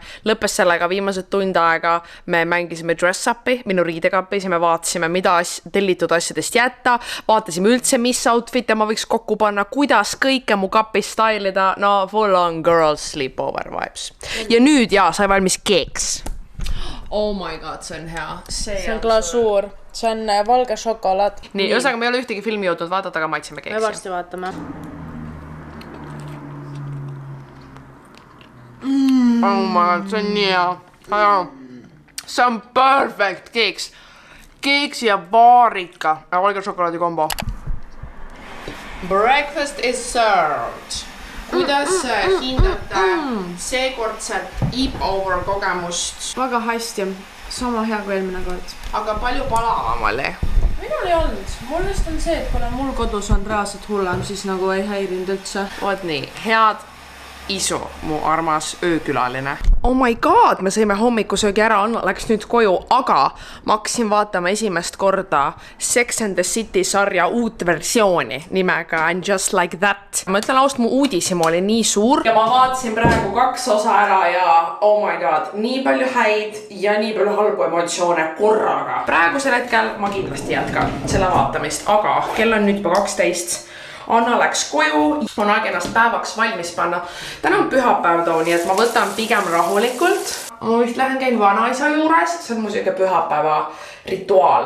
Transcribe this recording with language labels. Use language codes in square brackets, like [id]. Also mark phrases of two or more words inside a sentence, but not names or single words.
[et] Lõppes sellega viimased tund aega me mängisime dress-upi, minu riidekapis ja me vaatasime, mida tellitud asjadest jätta, vaatasime üldse, mis outfit ma võiks kokku panna, kuidas kõike mu kapis stylida, no [en] full on girls sleepover vibes. [et] Ja nüüd sai valmis keeks. [en] Oh my god, [et] see on hea. See on glasuur. See on valge šokolaad. Nii, ühesõnaga me ei ole ühtegi filmi jõudnud vaadata, aga maitsime keeksi. Me varsti vaatame. [en] Oh my god, [et] see on nii hea. See on perfect keeks. Keeksi ja baarika. Ja valge šokolaadi kombo. [en] Breakfast is served. [et] Kuidas hindate seekordset eat-over kogemust? Väga hästi. Sama hea kui eelmine kord. Aga palju palavam oli? Minul ei olnud. Mul just on see, et kuna mul kodus on reaalselt hullem, siis nagu ei häirinud üldse. Oot nii, head isu, mu armas öökülaline. [en] Oh my god, [et] me sõime hommikusöögi ära, Anna läks nüüd koju, aga ma hakkasin vaatama esimest korda Sex and the City sarja uut versiooni nimega And Just Like That. Ma ütlen ausalt, mu uudishimu oli nii suur ja ma vaatasin praegu 2 osa ära ja [en] oh my god, [et] nii palju häid ja nii palju halbu emotsioone korraga. Praegusel hetkel ma kindlasti jätkan selle vaatamist, aga kell on nüüd juba 12. Anna läks koju, on aeg ennast päevaks valmis panna. Täna on pühapäev too, nii et ma võtan pigem rahulikult. Ma vist lähen käin vanaisa juures, see on mu selline pühapäeva rituaal.